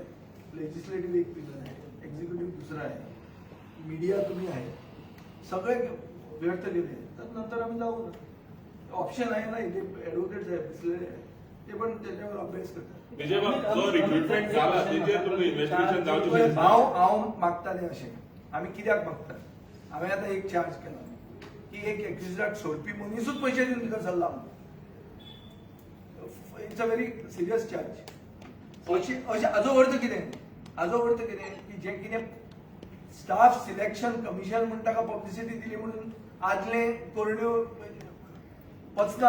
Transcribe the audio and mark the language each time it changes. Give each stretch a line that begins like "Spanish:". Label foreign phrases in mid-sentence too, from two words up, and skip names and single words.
Marathi: लेजिस्लेटिव्ह एक पिलर आहे, एक्झिक्युटिव्ह दुसरा आहे, मीडिया तुम्ही आहे, सगळे व्यर्थ गेले तर नंतर आम्ही जाऊ. ऑप्शन आहे ना, इथे ऍडव्होकेट्स आहेत बसलेले आहे, ते पण त्याच्यावर अभ्यास करतात. जो रिक्रुटमेंट झाला तिथे तुम्ही इन्व्हेस्टिगेशन जावची
Konkani: हांव मागताले अशें. आमी कित्याक मागता? हांवें आतां एक चार्ज केला की एक एक्झिस्टाक सोडपी मनीसूच पयशे दिवन तिका चल्ला.
English: It's a very serious charge.
Konkani: हाजो अर्थ कितें? हाजो अर्थ कितें की जे कितें स्टाफ सिलेक्शन कमिशन म्हणून ताका पब्लिसिटी दिली म्हणून आदले करण्यो पचना.